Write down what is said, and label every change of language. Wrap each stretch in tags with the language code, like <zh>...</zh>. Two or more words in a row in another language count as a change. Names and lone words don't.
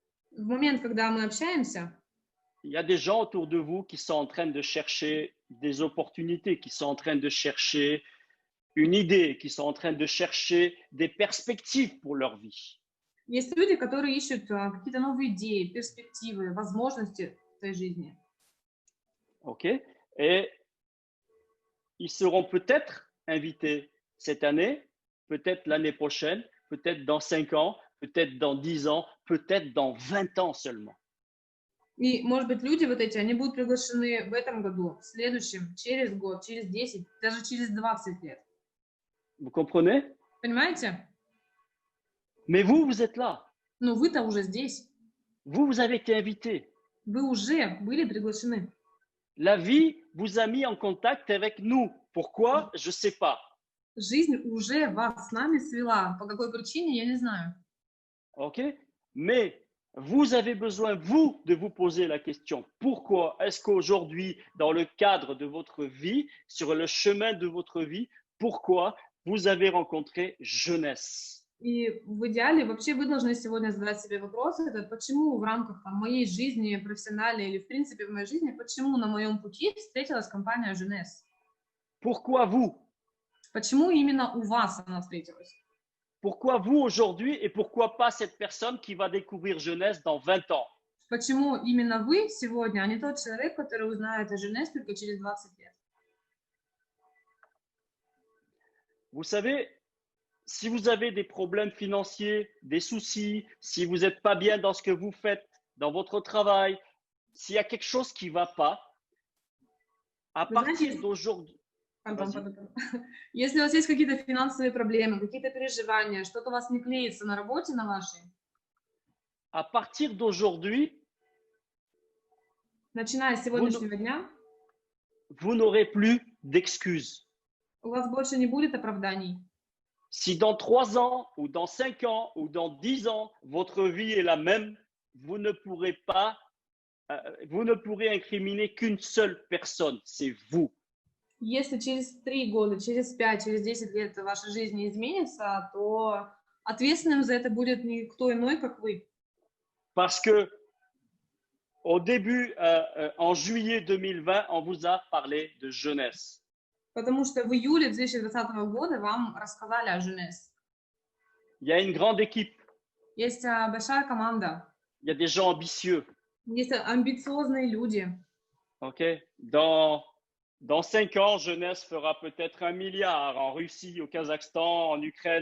<ru>В момент, когда мы общаемся,</ru> <fr>il y a des gens autour de vous qui sont en train de chercher des opportunités, qui sont en train de chercher une idée, qui sont en train de chercher des perspectives pour leur vie.</fr> <ru>Есть люди, которые ищут какие-то новые идеи, перспективы, возможности в своей жизни.</ru> <fr>OK? Et ils seront peut-être invités cette année, peut-être l'année prochaine, peut-être dans 5 ans, peut-être dans 10 ans, peut-être dans 20 ans seulement.</fr> <ru>И, может быть, люди вот эти, они будут приглашены в этом году, в следующем, через год, через 10, даже через 20 лет.</ru> <fr>Vous comprenez?</fr> <ru>Понимаете?</ru> <fr>Mais vous, vous êtes là.</fr> <ru>Но вы-то уже здесь.</ru> <fr>Vous, vous avez été invités.</fr> <ru>Вы уже были приглашены.</ru> <fr>La vie vous a mis en contact avec nous. Pourquoi? Je ne sais pas.</fr> <ru>Жизнь уже вас с нами свела. По какой причине, я не знаю.</ru> <fr>OK? Mais vous avez besoin, vous, de vous poser la question. Pourquoi est-ce qu'aujourd'hui, dans le cadre de votre vie, sur le chemin de votre vie, pourquoi vous avez rencontré jeunesse?</fr> <ru>И в идеале вообще вы должны сегодня задать себе вопрос, это почему в рамках моей жизни профессиональной или в принципе в моей жизни, почему на моем пути встретилась компания Jeunesse?</ru> <fr>Pourquoi vous?</fr> <ru>Почему именно у вас она встретилась?</ru> <fr>Pourquoi vous aujourd'hui et pourquoi pas cette personne qui va découvrir jeunesse dans 20 ans?</fr> <ru>Почему именно вы сегодня, а не тот человек, который узнает о Jeunesse только через 20 лет?</ru> <fr>Vous savez, si vous avez des problèmes financiers, des soucis, si vous n'êtes pas bien dans ce que vous faites, dans votre travail, s'il y a quelque chose qui ne va pas, à partir d'aujourd'hui,</fr> <ru>Если у вас есть какие-то финансовые проблемы, какие-то переживания, что-то у вас не клеится на работе на вашей,</ru> <fr>à partir d'aujourd'hui,</fr> <ru>начиная с сегодняшнего дня,</ru> <fr>vous n'aurez plus d'excuses.</fr> <ru>у вас больше не будет оправданий.</ru> <fr>Si dans 3 ans ou dans 5 ans ou dans 10 ans, votre vie est la même, vous ne pourrez incriminer qu'une seule personne, c'est vous.</fr> <ru>Если через 3 года, через 5, через 10 лет ваша жизнь не изменится, то ответственным за это будет никто иной, как вы.</ru> <fr>Parce que au début, en juillet 2020, on vous a parlé de jeunesse.</fr> <ru>Потому что в июле 2020 года вам рассказали о Jeunesse.</ru> <fr>Il y a une grande équipe.</fr> <ru>Есть большая команда.</ru> <fr>Il y a des gens ambitieux.</fr> <ru>Есть амбициозные люди.</ru> <fr>OK? Dans 5 ans, jeunesse fera peut-être 1 milliard en Russie, au Kazakhstan, en Ukraine.</fr>